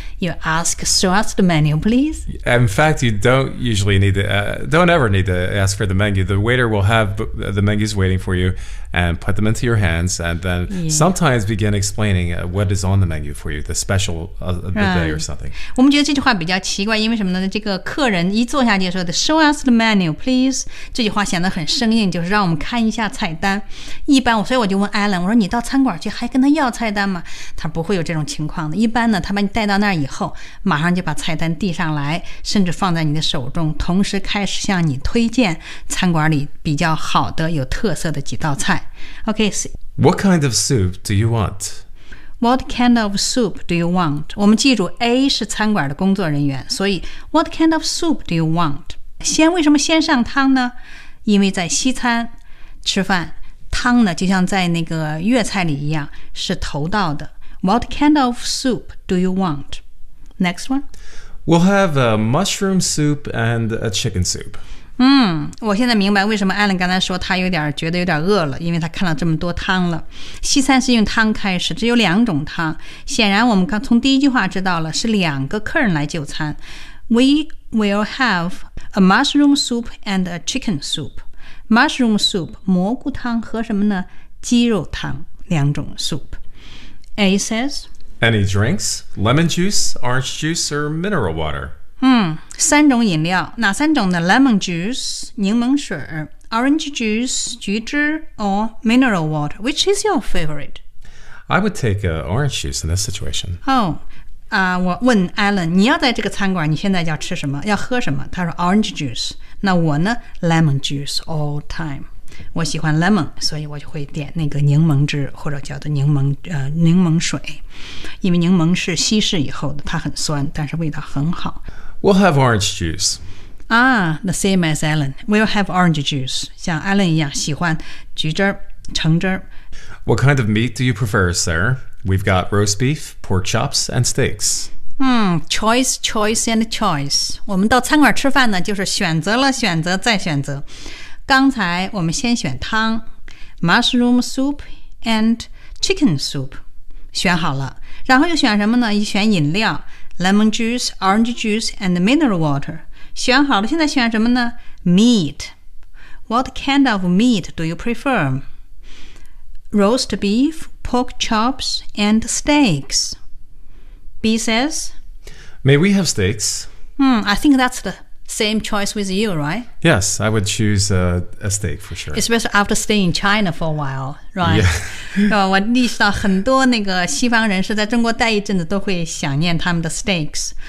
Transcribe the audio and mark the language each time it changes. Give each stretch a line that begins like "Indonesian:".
English: You ask, show us the menu, please. In fact, you don't usually need to, don't ever need to ask for the menu. The waiter will have the menus waiting for you and put them into your hands and then sometimes begin explaining what is on the menu for you, the special day or something.
Chinese: 我们觉得这句话比较奇怪，因为什么呢？这个客人一坐下去说的
English: show us the menu, please.
Chinese: 这句话显得很生硬，就是让我们看一下菜单。一般所以我就问 Alan, 我说你到餐馆去还跟他要菜单吗？他不会有这种情况的。一般呢，他把你带到那儿以后，马上就把菜单递上来，甚至放在你的手中，同时开始向你推荐餐馆里比较好的、有特色的几道菜。
English: Okay, so, What kind of soup do you want? What kind of soup do you want?
Chinese: 我们记住 A 是餐馆的工作人员，所以
English: What kind of soup do you want?
Chinese: 先为什么先上汤呢？因为在西餐吃饭。汤呢，就像在那个粤菜里一样，是头道的。
English: What kind of soup do you want? Next one. We'll have a mushroom soup and a chicken soup.
Chinese: 我现在明白为什么 Alan 刚才说他有点觉得有点饿了，因为他看了这么多汤了。西餐是用汤开始，只有两种汤。显然我们刚从第一句话知道了，是两个客人来就餐。
English: We will have a mushroom soup and a chicken soup.
Chinese: Mushroom soup, 蘑菇汤和什么呢？鸡肉汤，两种 soup.
English: A says, Any drinks? Lemon juice, orange juice, or mineral water?
Chinese: 三种饮料，哪三种呢？
English: Lemon juice, 柠檬水，Orange juice, 橘汁 or mineral water, which is your favorite? I would take orange juice in this situation.
Chinese: Oh, 我问 Alan, 你要在这个餐馆你现在要吃什么要喝什么他说
English: orange juice,
Chinese: 那我呢
English: lemon juice all time.
Chinese: 我喜欢 lemon, 所以我就会点那个柠檬汁或者叫做柠檬水。因为柠檬是稀释以后的它很酸但是味道很好。
English: We'll have orange juice. The same as Alan. We'll have orange juice.
Chinese: 像 Alan 一样喜欢橘汁儿、橙汁儿。
English: What kind of meat do you prefer, sir? We've got roast beef, pork chops, and steaks. Choice, choice, and choice.
Chinese: 我们到餐馆吃饭呢，就是选择了选择再选择。刚才我们先选汤 ，
English: mushroom soup and chicken soup，
Chinese: 选好了。然后又选什么呢？又选饮料 ，
English: lemon juice, orange juice, and mineral water.
Chinese: 选好了现在选什么呢
English: Meat. What kind of meat do you prefer? Roast beef, pork chops, and steaks. B says, May we have steaks? I think that's the same choice with you, right? Yes, I would choose a steak for sure. Especially after staying in China for a while, right? Yeah.
Chinese: 我意识到很多那个西方人士在中国待一阵子都会想念他们的 steaks.